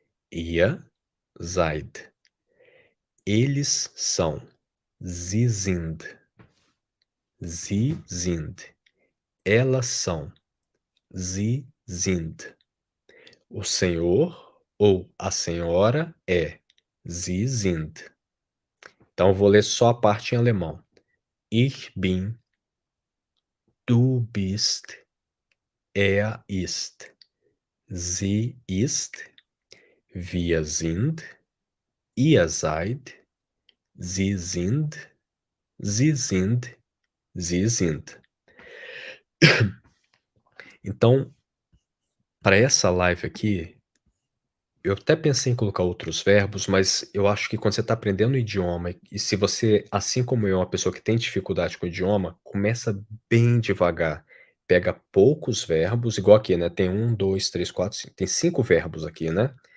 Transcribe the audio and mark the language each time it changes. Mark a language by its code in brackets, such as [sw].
[de] Ihr seid. [pt] Eles são, [de] sie sind. Sie sind. [pt] Elas são, [de] sie sind. [pt] O senhor ou a senhora é, [de] sie sind. [pt] Então eu vou ler só a parte em alemão. [de] Ich bin, du bist, er ist, sie ist, wir sind, ihr seid, sie sind, sie sind, sie sind. [pt] Então, para essa live aqui, eu até pensei em colocar outros verbos, mas eu acho que quando você está aprendendo o idioma e se você, assim como eu, é uma pessoa que tem dificuldade com o idioma, começa bem devagar. Pega poucos verbos, igual aqui, né, tem um, 2, 3, 4, 5, tem 5 verbos aqui, né.